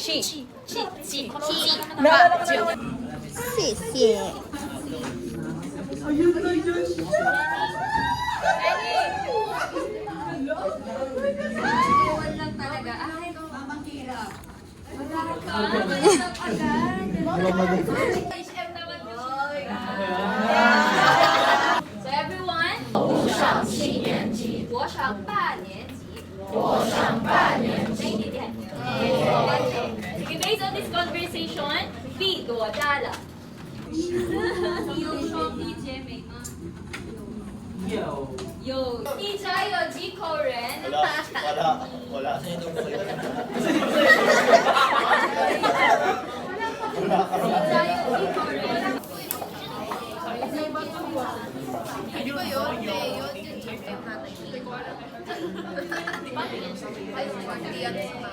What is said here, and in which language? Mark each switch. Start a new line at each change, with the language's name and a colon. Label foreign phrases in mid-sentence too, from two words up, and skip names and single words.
Filipino: Sisi. Ayun na yun. Iwan lang talaga. Ay, mamang hirap. HM naman ko.
English: So everyone,
Chinese: 我上七年级，我上八年级，我上八年级。
English: Okay, based on this conversation,
Chinese: B 多大了？你有兄弟姐妹吗？有。你家有几口人？
Filipino: Wala. Di ba yun? Yun yung chicken natin. Ay, hindi yan sa